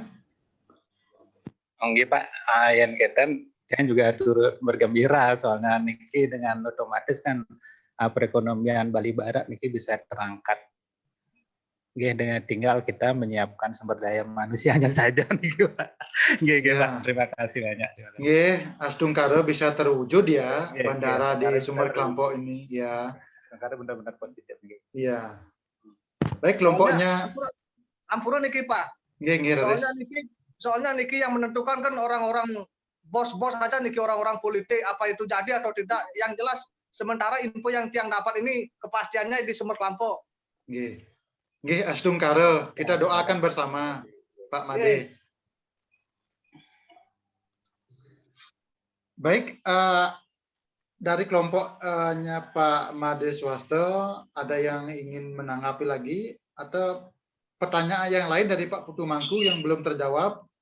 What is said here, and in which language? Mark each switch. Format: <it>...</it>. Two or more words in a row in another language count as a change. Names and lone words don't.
<id>Oke Pak, yang Kenten saya juga turut bergembira soalnya Niki dengan otomatis kan perekonomian Bali Barat Niki bisa terangkat dengan tinggal kita menyiapkan sumber daya manusianya saja nih Pak. Pak. Terima kasih banyak.</id> <ban>Astung Karo</ban> <id>bisa terwujud ya bandara di</id> <ban>Astung</ban> <id>Sumber</id> <ban>Karo.</ban> <id>Kelampok ini ya. Karena benar-benar positif. Iya. Baik kelompoknya.</id> <ban>Ampura niki Pak.</ban> <id>Soalnya niki yang menentukan kan orang-orang bos-bos aja niki orang-orang politik, apa itu jadi atau tidak. Yang jelas sementara info yang tiang dapat ini kepastiannya di Sumber Kelampok.</id> <ban>Nggih, Astung Karo,</ban> <id>kita doakan bersama Pak Made. Baik, dari kelompoknya Pak Made Swasto, ada yang ingin menanggapi lagi atau pertanyaan yang lain dari Pak Putu Mangku yang belum terjawab?</id>